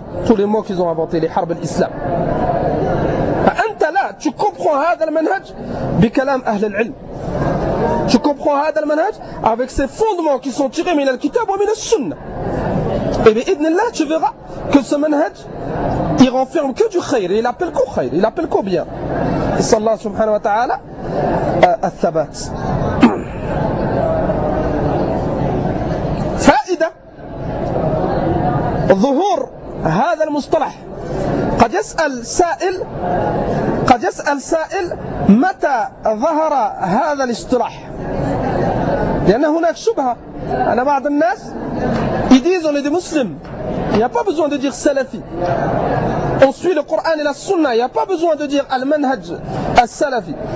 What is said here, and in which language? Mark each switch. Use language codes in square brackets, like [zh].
[fr] Tous les mots qu'ils ont inventés, [ar] les harb al-islam. [fr] Antala, tu comprends [ar] hadha al-manhaj bi kalam ahl al-ilm. [fr] Tu comprends [ar] hadha al-manhaj [fr] avec ses fondements qui sont tirés [ar] min al-kitab [fr] ou [ar] min al-sunna. [fr] Et bien, idnillah, tu verras que ce manhaj, il renferme que du khayr. Il appelle qu'au khayr, il appelle qu'au bien. [ar] صلى الله سبحانه وتعالى الثبات فائدة ظهور هذا المصطلح قد يسأل سائل متى ظهر هذا الاصطلاح لأن هناك شبهة أنا بعض الناس يقولون لدي مسلم [fr] Il n'y a pas besoin de dire salafi. On suit le Coran et la Sunna. Il n'y a pas besoin de dire al-manhaj al-salafi.